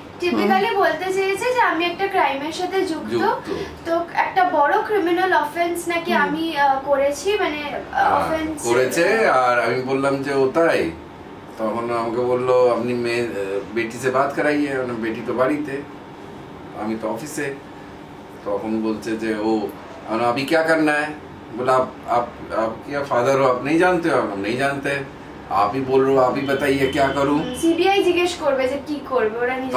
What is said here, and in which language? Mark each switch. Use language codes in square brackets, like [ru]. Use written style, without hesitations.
[bn] Typically বলতে চেয়েছে যে আমি একটা ক্রাইমের সাথে যুক্ত, তো একটা বড় ক্রিমিনাল অফেন্স নাকি আমি করেছি, মানে অফেন্স করেছে। আর আমি বললাম যে ও তাই? তখন আমাকে বললো [hi] আপনি বেটি সে বাত করাইয়ে। [bn] মানে বেটি তো বাড়িতে, আমি তো অফিসে। তখন বলছে যে ও [hi] अभी क्या करना है? बोला आप क्या फादर हो, आप नहीं जानते हो? हम नहीं जानते, आप ही बोल रहे हो, आप ही बताइए क्या करूं? सीबीआई जिज्ञेस [bn] করবে যে কি করবে, ওরা নিজেরা।